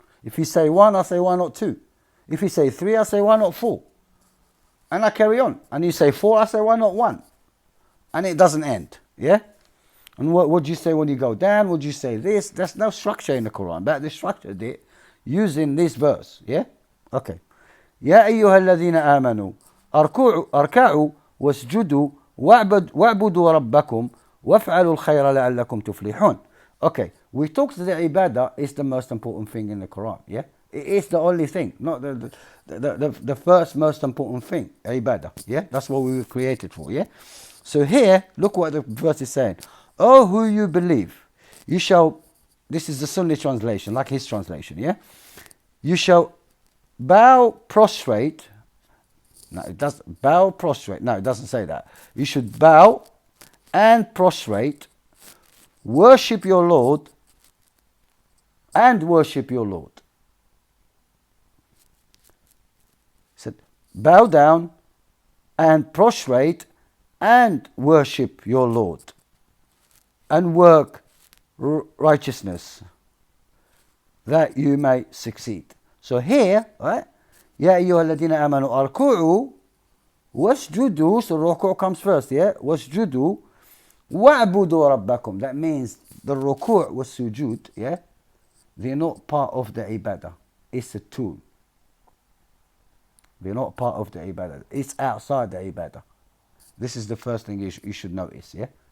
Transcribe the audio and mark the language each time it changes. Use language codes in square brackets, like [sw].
[en] If you say 1, I say why not 2? If you say 3, I say why not 4? And I carry on. And you say 4, I say why not 1? And it doesn't end, yeah? And what do you say when you go down? Would you say this? There's no structure in the Quran, but they structured it using this verse, yeah? Okay. [ar] يا أيها الذين آمنوا أركعوا واسجدوا واعبدوا ربكم وافعلوا الخير لعلكم تفلحون. [en] Okay, we talked that ibadah is the most important thing in the Quran, yeah? It is the only thing, not the first most important thing, ibadah, yeah? That's what we were created for, yeah? So here, look what the verse is saying. Oh, who you believe, you shall, this is the Sunni translation, like his translation, yeah? You shall bow, prostrate. No, it doesn't. Bow, prostrate. No, it doesn't say that. You should bow and prostrate, worship your Lord, and worship your Lord. He said, bow down and prostrate and worship your Lord, and work righteousness, that you may succeed. So here, right? [ar] يا أيها الذين آمنوا أركعوا واسجدوا. [en] So ruku' comes first, yeah? [ar] واسجدوا وَاعْبُدُوا رَبَّكُمْ. [en] That means the ruku' was sujud, yeah? They're not part of the ibadah. It's a tool. They're not part of the ibadah. It's outside the ibadah. This is the first thing you should notice, yeah?